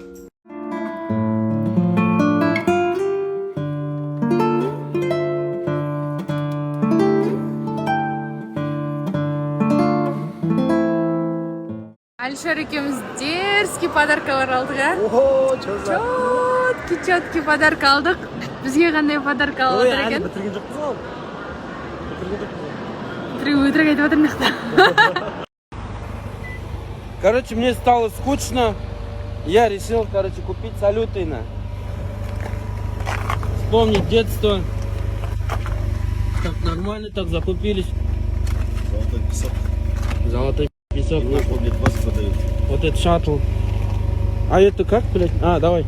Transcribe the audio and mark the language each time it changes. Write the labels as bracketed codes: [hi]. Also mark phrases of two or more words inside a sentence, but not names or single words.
[kk] Алишер екеуміз [ru] дерзкий подаркалар [kk] алдық, а? Ого, чөзі. [ru] Четкий подарка [kk] алдық. Бізге қандай подарка алып отыр екен? Бітірген жоқпыз ғой. Біреу өтірік айтып отыр мықты. [ru] Короче, мне стало скучно. Я решил, купить салюты. Вспомнить детство. Так нормально так закупились. Золотой песок. Золотой песок. Его по 20 продают. Вот этот шаттл. А это как, блядь? А, давай.